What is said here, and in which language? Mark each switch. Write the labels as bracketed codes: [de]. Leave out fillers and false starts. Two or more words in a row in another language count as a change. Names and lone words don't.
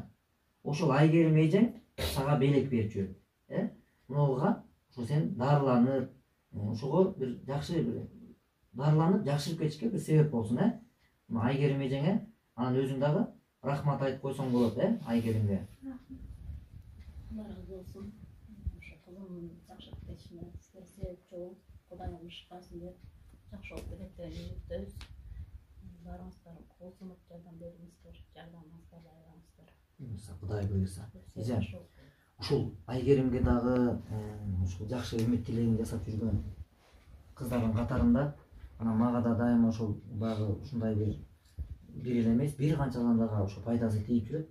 [ky] Ошол Айгерим эжең сага белек берип жүрөт. Мынуга ошо сен дарыланып, ошого бир жакшы бир дарыланып, жакшырып кетишке бир себеп болсун, Мына Айгерим эжеңе анан өзүң дагы рахмат айтып койсоң болот, Айгеримге. [tr] Allah razı olsun. [ky] Ошо кызымдын жакшырып кетишине сиздер себепчи болуп, Кудайым шыпасын берип, жакшы болуп кетет деп үмүттөбүз. Барыңыздар кол сунуп жардам бериңиздер, жардамыңызды айлаңыздар. Кудай буйруса. Эже, ушул Айгеримге дагы ушул жакшы үмүт тилегин жасап жүргөн кыздардын катарында анан мага да дайыма ошол баягы ушундай бир эле эмес, бир канча адамдарга ошо пайдасы тийип жүрөт.